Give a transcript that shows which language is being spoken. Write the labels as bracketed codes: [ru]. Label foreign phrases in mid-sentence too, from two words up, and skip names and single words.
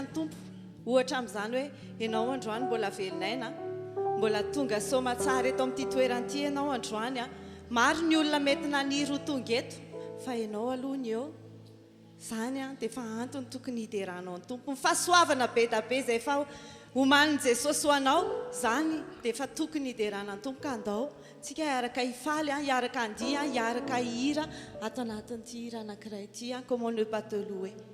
[mg] ny tompo ohatra amin'izany hoe ianao androany mbola velonaina mbola tonga soma tsara eto amin'ity toeran'ity ianao androany maro ny olona mety naniry ho tonga eto fa ianao aloha ny eo zany dia fa antony tokony hideranao ny tompo ny fahasoavana be da be izay fa omanin' Jesosy ho anao zany dia fa tokony hiderana ny tompo ka andao tsika hiaraka hifaly hiaraka andia hiaraka hihira ato anatin'ity hira anankiray ity [fr] comment ne pas te louer.